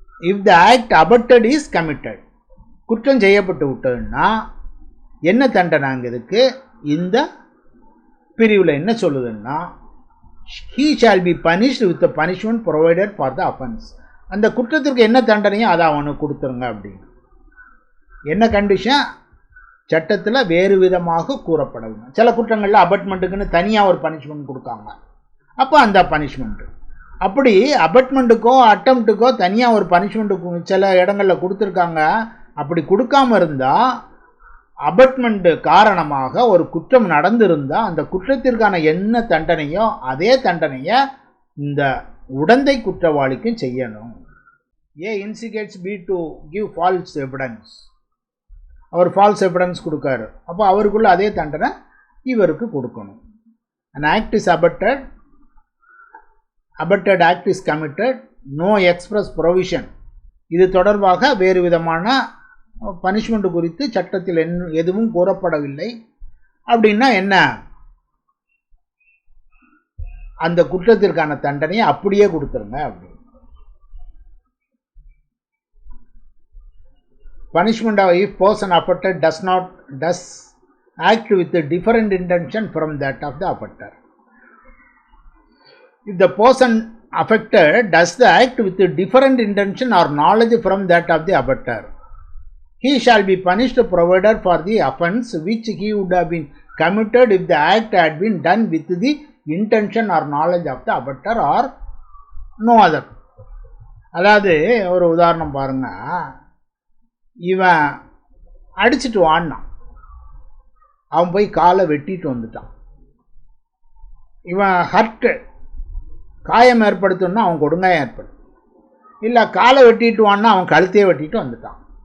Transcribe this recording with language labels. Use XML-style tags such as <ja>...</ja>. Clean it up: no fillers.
<en>if the act abetted is committed,</en> <ta>குற்றம் செய்யப்பட்டு விட்டதுன்னா என்ன தண்டனைங்க இதுக்கு? இந்த பிரிவில் என்ன சொல்லுதுன்னா,</ta> <en>he shall be punished with the punishment provided for the offense.</en> <ta>அந்த குற்றத்திற்கு என்ன தண்டனையோ அதை அவனுக்கு கொடுத்துருங்க அப்படின்னு. என்ன கண்டிஷன்? சட்டத்தில் வேறு விதமாக கூறப்படணும். சில குற்றங்களில் அபட்மெண்ட்டுக்குன்னு தனியாக ஒரு பனிஷ்மெண்ட் கொடுக்காங்க, அப்போ அந்த பனிஷ்மெண்ட்டு. அப்படி அபட்மெண்ட்டுக்கோ அட்டம்ப்ட்டுக்கோ தனியாக ஒரு பனிஷ்மெண்ட்டு சில இடங்களில் கொடுத்துருக்காங்க. அப்படி கொடுக்காம இருந்தால் அபட்மெண்ட் காரணமாக ஒரு குற்றம் நடந்திருந்தால் அந்த குற்றத்திற்கான என்ன தண்டனையோ அதே தண்டனையை இந்த உடந்தை குற்றவாளிக்கும் செய்யணும்.</ta> <en>A instigates B to give false evidence,</en> <ta>our falls evidence கொடுக்காரு, அப்போ அவருக்குள்ள அதே தண்டனை இவருக்கு கொடுக்கணும்.</ta> <en>an act is abetted act is committed, no express provision.</en> <ta>இது தொடர்பாக வேறு விதமான பனிஷ்மெண்ட் குறித்து சட்டத்தில் எதுவும் கூறப்படவில்லை. அப்படின்னா என்ன? அந்த குற்றத்திற்கான தண்டனையை அப்படியே கொடுத்துருங்க அப்படி.</ta> <en>Punishment of if person affected does act with a different intention from that of the offender. If the person affected does the act with a different intention or knowledge from that of the offender, he shall be punished provided for the offense which he would have been committed if the act had been done with the intention or knowledge of the offender or no other.</en> <ta>அதாவது ஒரு உதாரணம் பாருங்க. இவன் அடிச்சுட்டு வாடினான், அவன் போய் காலை வெட்டிட்டு வந்துட்டான். இவன் ஹர்ட்டு காயம் ஏற்படுத்தணும்னா அவன் கொடுங்காயம் ஏற்படும், இல்லை காலை வெட்டிட்டு வான்னா அவன் கழுத்தையே வெட்டிட்டு வந்துட்டான்.</ta>